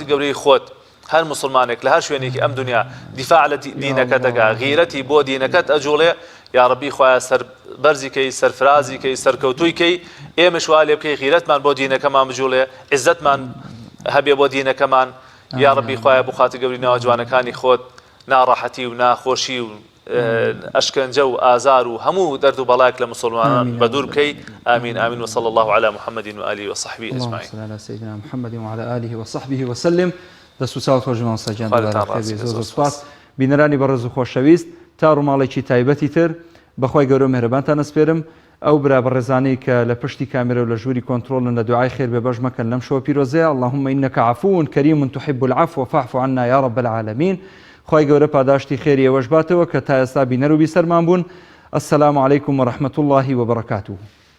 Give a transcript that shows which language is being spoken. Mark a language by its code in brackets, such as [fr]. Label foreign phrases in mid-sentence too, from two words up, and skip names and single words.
[ckb] گەورەی خۆت هەر مسلمانێک لە هەر شوێنێکی ئەم دنیا دیفاع لە دینەکە دەگا غیرەتی بۆ دینەکەت ئەجوڵێ یا ڕەبی خوایە سەربەرزیکەی سەرفرازیکەی سەرکەوتوویکەی ئێمەش وا لێ بکەی غیرەتمان بۆ دینەکەمان بجوڵێ عیزەتمان هەبێ بۆ دینەکەمان یا ڕەبی خوایە بۆ خاتی گەوری ناوجوانەکانی خۆت ناڕەحەتی و ناخۆشی و ئەشکەنجە و ئازار و هەموو دەرد و بەڵایەک لە مسلمانان بەدوور بکەی ئامین ئامین [ar] وصلى الله على محمد وآله وصحبه أجمعين. اللهم صل على سيدنا محمد وعلى آله وصحبه وسلم. [ckb] دەست و چاوت خۆش مامۆستا گیان زۆر سوپاس. بینەرانی بەڕێز و خۆشەویست تا ڕووماڵێکی تایبەتی تر بەخوای گەورە میهرەبانتان ئەسپێرم ئەو برا بەڕێزانەی کە لە پشتی کامێرە و لە ژووری کۆنتڕۆڵن لە دوعای خێر بێ بەش مەکەن لەم شەوە پیرۆزەیە [ar] اللهم إنك عفو كريم تحب العفو فاعف عنا يا رب العالمين. [ckb] خوای گەورە پاداشتی خێری ئێوەش باتەوە کە تا ئێستا بینەر و بیسەرمان بوون. [ar] السلام عليكم ورحمة الله وبركاته.